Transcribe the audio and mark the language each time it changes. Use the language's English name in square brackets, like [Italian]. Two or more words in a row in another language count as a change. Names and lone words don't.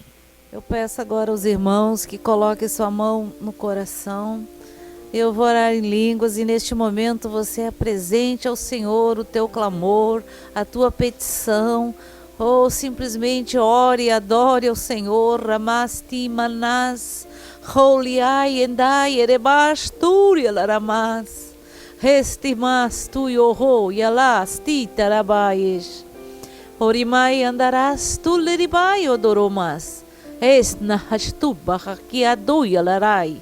[Portuguese] Eu peço agora aos irmãos que coloquem sua mão no coração. Eu vou orar em línguas e neste momento você apresente ao Senhor o teu clamor, a tua petição, ou simplesmente ore e adore ao Senhor. Ramasti manas, holiai endai erebasturi laramas, restimas tu yoho yalas titarabayes, orimai andarás tu leribai odoromas, esna hastu bahaki adu yalarai.